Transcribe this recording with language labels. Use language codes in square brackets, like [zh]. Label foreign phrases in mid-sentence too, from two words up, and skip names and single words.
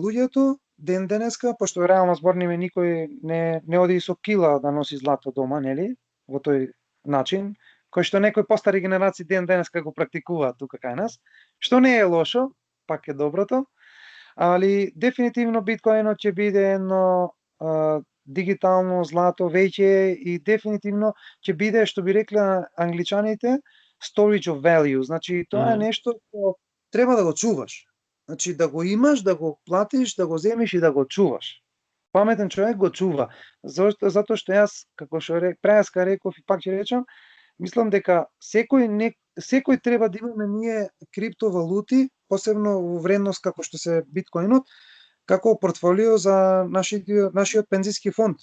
[mk] луѓето, денеска, пошто реално зборниме никој не оди со кила да носи злато дома, во тој начин, кој што некои постари генерации денеска го практикуваат тука кај нас, што не е лошо, пак е доброто, али дефинитивно биткоинот ќе биде едно дигитално злато веќе и дефинитивно ќе биде, што би рекле англичаните, [en] storage of value, [mk] значи тоа е нешто што треба да го чуваш. Значи да го имаш, да го платиш, да го земеш и да го чуваш. Паметен човек го чува. Затоа што јас, како што преска реков и пак ќе речам, мислам дека секој треба да имаме ние криптовалути, посебно во вредност како што се биткоинот, како портфолио за нашиот пензиски фонд.